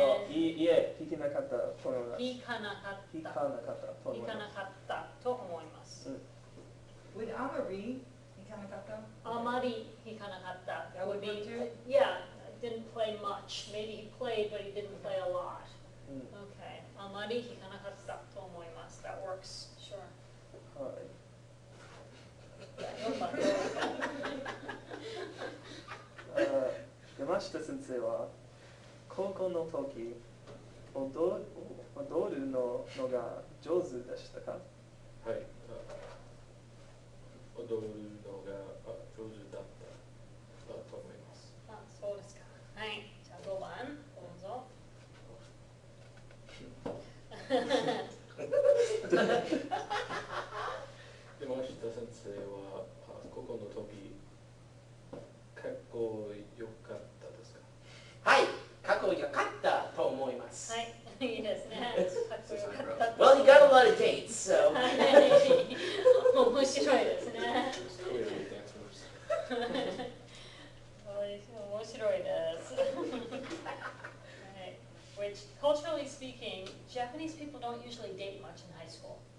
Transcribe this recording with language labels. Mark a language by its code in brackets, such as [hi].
[ja] いえ、弾きなかったと思います。弾かなかった。弾かなかったと思います。弾かなかったと思います。 [en] With Amari, [ja] 弾かなかった？あまり弾かなかった。 [en] That would work too? Yeah, didn't play much. Maybe he played, but he didn't play a lot. [ja] うん、 [en] Okay. [ja] あまり弾かなかったと思います。 [en] That works. Sure. [ja] はい。 4番どうぞ。山下先生は高校の時踊るのが上手でしたか？はい。踊るのが上手だったと思います。あ、そうですか。はい。じゃあ5番どうぞ。山下先生は高校の時かっこよかったですか？はい、かっこよかったと思います。はい。いいですね。かっこよかった。 [en] Well, he got a lot of dates, so. [ja] はい。面白いですね。 [en] Clearly dancers. [ja] 面白いです。はい。 [en] Which, culturally speaking, Japanese people don't usually date much in high school.